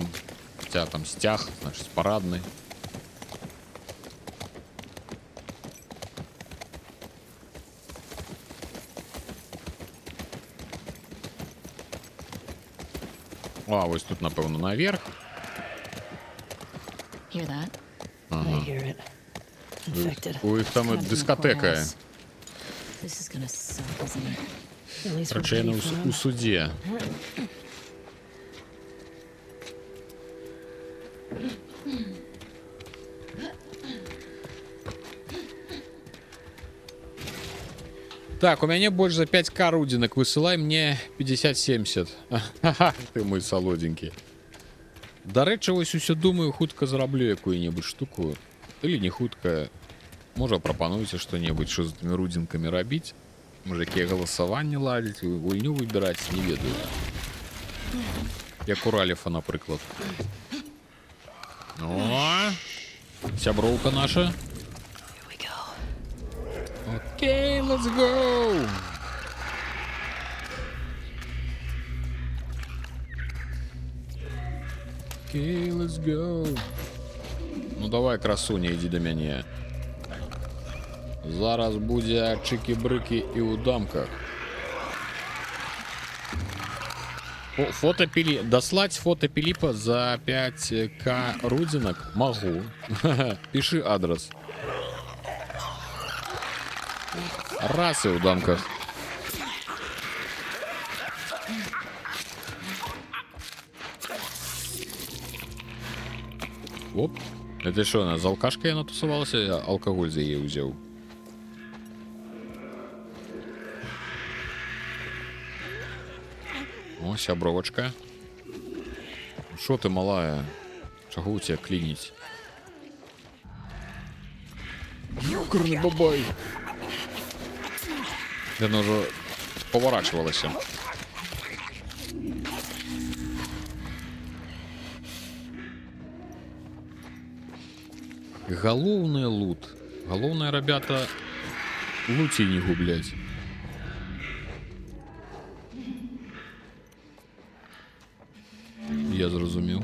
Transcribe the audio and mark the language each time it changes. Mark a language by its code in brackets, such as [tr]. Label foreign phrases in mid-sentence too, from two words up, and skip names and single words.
[be] Хотя там сцяг, значит, парадны. А, вось тут, напэўна, наверх. [en] Hear that? I hear it. Infected. [be] У іх там [en] Gotta be [be] дискотека. [en] courthouse. This is gonna suck, isn't it? At least we're [ru] Короче, [en] ready for [ru] у [en] them. [ru] суде. [be] Так, у мяне больш за 5к рудзінак. Высылай мне 50-70. Ха-ха, ты мой салодзенькі. Дарэчы, вось усё думаю, хутка зараблю якую-небудзь штуку. Или не хутка. Можа, прапануеце што-небудзь, што з гэтымі рудзінкамі рабіць. Можа, якія галасаванні ладзіць, гульню выбіраць, не ведаю. Як у Раліфа, напрыклад. О! Сяброўка наша. [en] Here we go. Окей, let's go! Окей, let's go. [ru] Ну давай, красуня, иди до мяне. [be] Зараз будзе чыкі-брыкі і ў дамках. Фото Пілі... Даслаць фото Піліпа за 5к рудзінак магу. Пішы адрес. Расы ў дамках. Оп. [ru] Это что, она за алкашкой она тусовалась, а алкоголь за ей взял? [be] О, сябровочка. [ru] Шо ты, малая? Чего у тебя клинить? Ёкарный бабай. Она уже поворачивалась. [be] Галоўны лут. Галоўнае, ребята, луці не губляць. Я зразумеў.